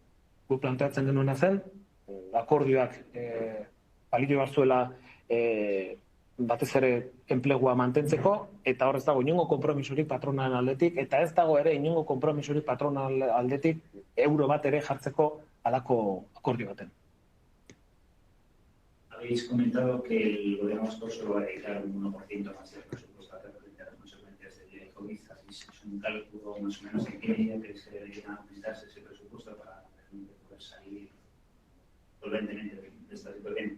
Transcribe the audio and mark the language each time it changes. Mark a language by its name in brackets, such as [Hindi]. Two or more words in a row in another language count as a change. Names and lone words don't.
[Basque] Gu planteatzen genuena zen, akordioak balio bat zuela batez ere enplegua mantentzeko, eta hor ez dago inongo konpromisorik patronalen aldetik, eta ez dago ere inongo konpromisorik patronalen aldetik euro bat ere jartzeko halako akordio baten. [Spanish] Habéis comentado que el gobierno vasco solo va a dedicar un 1% más del presupuesto a frente a las consecuencias del COVID. ¿Hacéis un cálculo más o menos en qué medida creéis que debería aumentarse ese presupuesto para poder salir solventemente de esta situación?